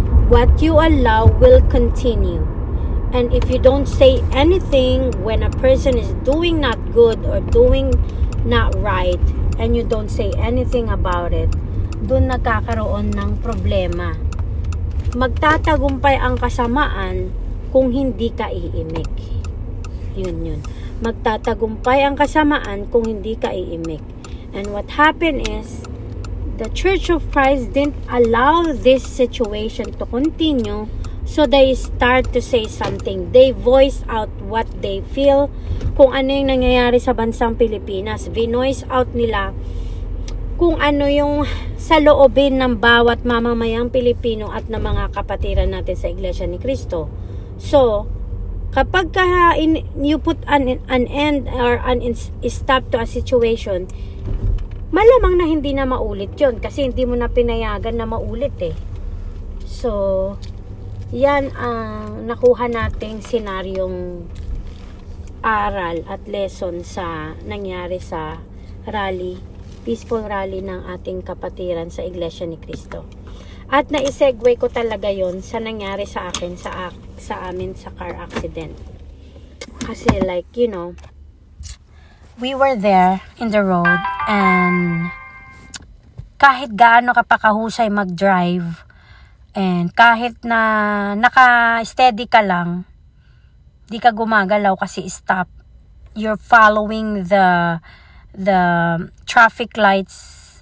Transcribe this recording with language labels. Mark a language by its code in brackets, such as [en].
[en] What you allow will continue. And if you don't say anything when a person is doing not good or doing not right, and you don't say anything about it, [tl] doon nagkakaroon ng problema. Magtatagumpay ang kasamaan kung hindi ka iimik. Yun. Magtatagumpay ang kasamaan kung hindi ka iimik. [en] And what happened is, the Church of Christ didn't allow this situation to continue, so they start to say something. They voice out what they feel, [tl] kung ano yung nangyayari sa bansang Pilipinas. Vinoice out nila kung ano yung sa loobin ng bawat mamamayang Pilipino at ng mga kapatiran natin sa Iglesia ni Cristo. So, kapag [en] you put an end or an stop to a situation, [tl] malamang na hindi na maulit yun kasi hindi mo na pinayagan na maulit eh. So, yan ang nakuha nating senaryong aral at lesson sa nangyari sa rally, peaceful rally ng ating kapatiran sa Iglesia ni Cristo. At na-segue ko talaga yon sa nangyari sa akin sa amin sa car accident. Kasi [en] we were there in the road, [tl] and kahit gaano ka pa kahusay mag-drive, and kahit na naka-steady ka lang, di ka gumagalaw kasi stop, [en] you're following the traffic lights.